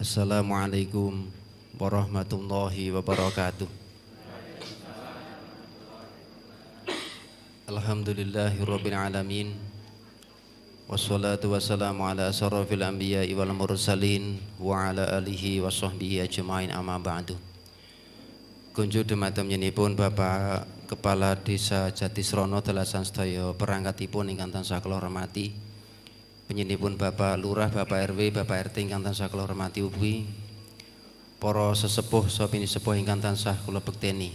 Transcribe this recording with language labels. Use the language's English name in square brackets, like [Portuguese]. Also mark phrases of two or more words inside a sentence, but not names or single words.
[Arabic] السلام عليكم ورحمة الله وبركاته. الحمد لله رب العالمين. والصلاة والسلام على أشرف الأنبياء والمرسلين وعلى آله وصحبه أجمعين، أما بعد. [Javanese] Kunjuk dumateng nyenipun Bapak Kepala Desa Jatisrono Dalasan sedaya perangkatipun ingkang tansah kula hormati. Penyenipun Bapak Lurah, Bapak RW, Bapak RT ingkang tansah kula hormati ugi. Para sesepuh saha pinisepuh ingkang tansah kula bekteni.